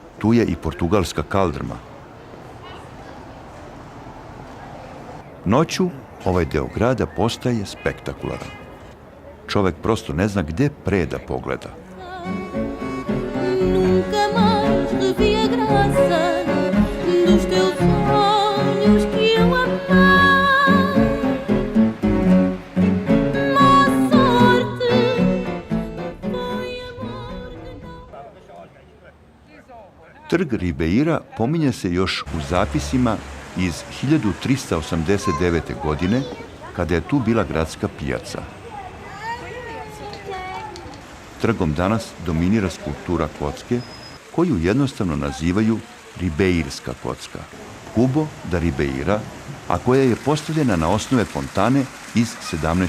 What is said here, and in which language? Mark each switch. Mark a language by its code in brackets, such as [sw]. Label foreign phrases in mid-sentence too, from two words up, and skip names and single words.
[sr] Tu je i portugalska kaldrma. Noću ovaj deo grada postaje spektakularan. Čovek prosto ne zna gde pre da pogleda. [pt] Nunca mais revi a graça dos teus olhos que eu amava. Má sorte foi amor de novo. [sr] Trg Ribeira pominje se još u zapisima iz 1389. godine, kada je tu bila gradska pijaca. Trgom danas dominira skulptura kocke, koju jednostavno nazivaju ribeirska kocka, Cubo da Ribeira, a koja je postavljena na osnove fontane iz 17.